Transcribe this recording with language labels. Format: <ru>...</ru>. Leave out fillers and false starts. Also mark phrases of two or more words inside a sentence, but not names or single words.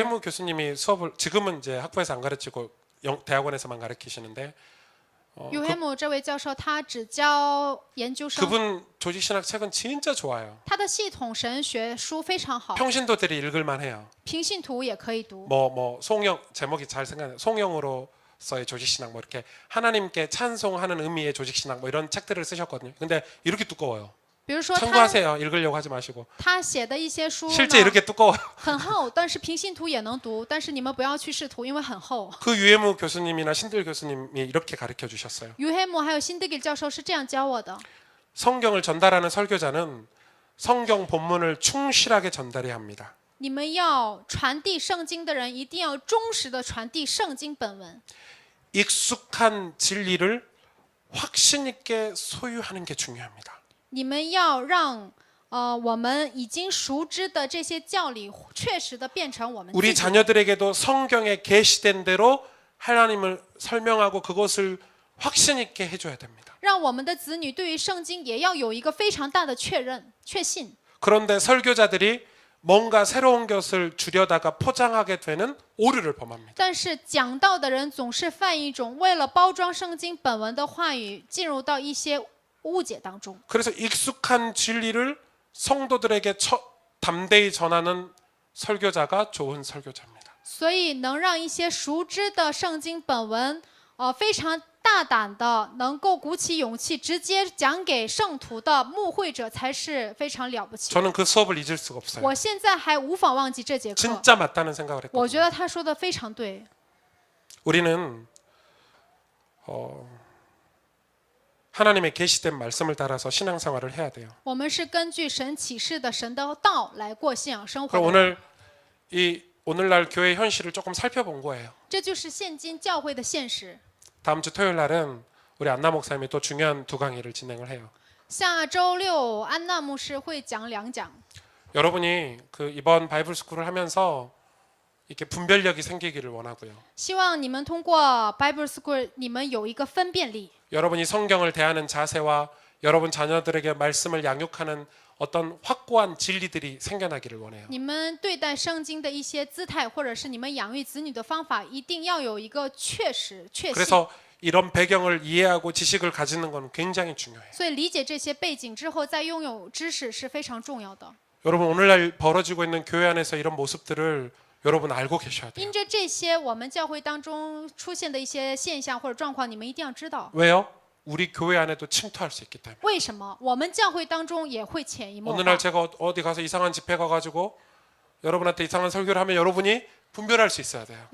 <ko>유해무 교수님이 수업을 지금은 이제 학부에서 안 가르치고 대학원에서만 가르치시는데,</ko> <zh>유해무 这位教授他只教研究生，</zh> <ko>그분 조직신학 책은 진짜 좋아요.</ko> <zh>他的系统神学书非常好，</zh> <ko>평신도들이 읽을만 해요.</ko> <zh>平信徒也可以读。</zh> <ko>뭐 송영 제목이 잘 생각나요. 송영으로서의 조직신학 뭐 이렇게 하나님께 찬송하는 의미의 조직신학 뭐 이런 책들을 쓰셨거든요. 근데 이렇게 두꺼워요.</ko> <zh>比如说他</zh> <ko>참고하세요. 읽으려고 하지 마시고.</ko> <zh>他写的一些书</zh> <ko>실제</ko> <zh>呢</zh> <ko>이렇게 두꺼워요.</ko> <zh>很厚，但是平信徒也能读，但是你们不要去试图，因为很厚。</zh> <ko>그 유해무 교수님이나 신들 교수님이 이렇게 가르쳐 주셨어요.</ko> <zh>于黑姆还有辛德吉教授是这样教我的：</zh> <ko>성경을 전달하는 설교자는 성경 본문을 충실하게 전달해야 합니다.</ko> <zh>你们要传递圣经的人，一定要忠实的传递圣经本文。</zh> <ko>익숙한 진리를 확신 있게 소유하는 게 중요합니다.</ko> <zh>你们要让我们已经熟知的这些教理，确实的变成我们自</zh> <ko>우리</ko> <zh>己的。</zh> <ko>자녀들에게도 성경에 계시된 대로 하나님을 설명하고 그것을 확신 있게 해줘야 됩니다.</ko> <zh>让我们的子女对于圣经也要有一个非常大的确信。</zh> <ko>그런데 설교자들이 뭔가 새로운 것을 주려다가 포장하게 되는 오류를 범합니다.</ko> <zh>但是讲道的人总是犯一种为了包装圣经本文的话语，进入到一些误解当中。</zh> <ko>그래서 익숙한 진리를 성도들에게 담대히 전하는 설교자가 좋은 설교자입니다.</ko> <zh>所以能让一些熟知的圣经本文，非常大胆的能够鼓起勇气直接讲给圣徒的牧会者，才是非常了不起。</zh> <ko>저는 그 수업을 잊을 수가 없어요.</ko> <zh>我现在还无法忘记这节课，</zh> <ko>진짜 맞다는 생각을</ko> <zh>我觉</zh> <ko>했거든요.</ko> <zh>得他说的非常对。</zh> <ko>우리는 하나님의 계시된 말씀을 따라서 신앙생활을 해야 돼요.</ko> <zh>我们是根据神启示的神的道来过信仰生活</zh> <ko>그럼</ko> <zh>的人。</zh> <ko>오늘날 교회 현실을 조금 살펴본 거예요.</ko> <zh>这就是现今教会的现实。</zh> <ko>다음 주 토요일 날은 우리 안나 목사님이 또 중요한 두 강의를 진행을 해요.</ko> <zh>下周六安娜牧师会讲2讲。</zh> <ko>여러분이 이번 바이블 스쿨을 하면서 이렇게 분별력이 생기기를 원하고요.</ko> <zh>希望你们通过</zh> <en>Bible School，</en> <zh>你们有一个分辨力。</zh> <ko>여러분이 성경을 대하는 자세와 여러분 자녀들에게 말씀을 양육하는 어떤 확고한 진리들이 생겨나기를 원해요.</ko> <zh>你们对待圣经的一些姿态，或者是你们养育子女的方法，一定要有一个确信。</zh> <ko>그래서 이런 배경을 이해하고 지식을 가지는 건 굉장히 중요해요.</ko> <zh>所以理解这些背景之后，再拥有知识是非常重要的。</zh> <ko>여러분 오늘날 벌어지고 있는 교회 안에서 이런 모습들을 여러분 알고 계셔야 돼요.</ko> <zh>因着这些我们教会当中出现的一些现象或者状况，你们一定要知道。</zh> <ko>왜요? 우리 교회 안에도 침투할 수 있기 때문에.</ko> <zh>为什么我们教会当中也会潜移默</zh> <ko>어느</ko> <zh>化</zh> <ko>날 ？ 제가 어디 가서 이상한 집회 가가지고 여러분한테 이상한 설교를 하면 여러분이 분별할 수 있어야 돼요.</ko>